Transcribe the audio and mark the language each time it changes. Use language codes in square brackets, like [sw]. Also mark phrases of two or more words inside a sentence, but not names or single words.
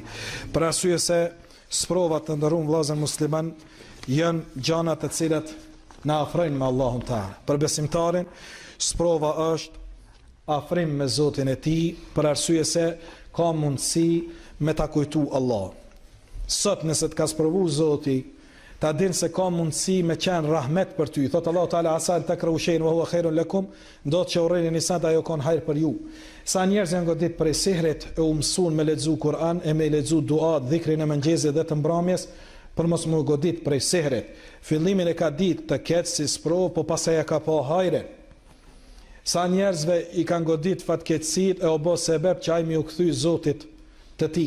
[sq] Për arsye se sprovat të ndërum vllazën musliman janë gjanat të cilat na afrojnë me Allahun Teala. Për besimtarin, sprova është afrim me Zotin e tij, për arsye se ka mundësi me ta kujtu Allah. Sot nëse të ka sprovu Zoti, ta din se ka mundësi me qenë rahmet për ty. Thotë Allahu Teala [ar] عسى أن تكرهوا شيئا وهو خير لكم, [sq] do të urreni një sa ajo ka hajër për ju. Sa njerëz janë godit prej sihrit e u mësuan me lexu Kur'an e me lexu dua, dhikrin e mëngjesit dhe të mbrëmjes, për mos më godit prej sihrit. Fillimin e ka ditë të ketë si sprovë, po pastaj e ka pa hajrin. Sa njerëzve i kanë godit fatkeqësitë e u bë sebeb që ai më u kthy Zotit të tij.